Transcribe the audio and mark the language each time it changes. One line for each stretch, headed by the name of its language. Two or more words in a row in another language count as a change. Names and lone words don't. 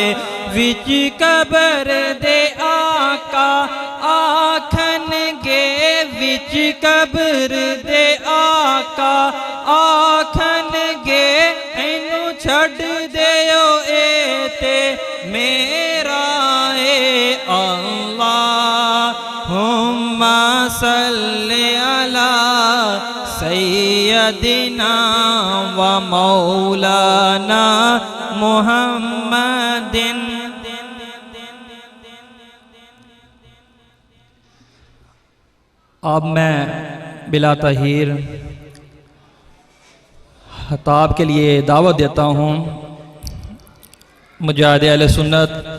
Punjabi: وچ قبر دے آقا آکھنگے، وچ قبر دے آقا آکھنگے، اینوں چھڈ دیو تے میرا اے
Arabic: اللهم صل على سيدنا ومولانا محمد.
Urdu: اب میں بلا تاخیر خطاب کے لیے دعوت دیتا ہوں مجاہد اہل سنت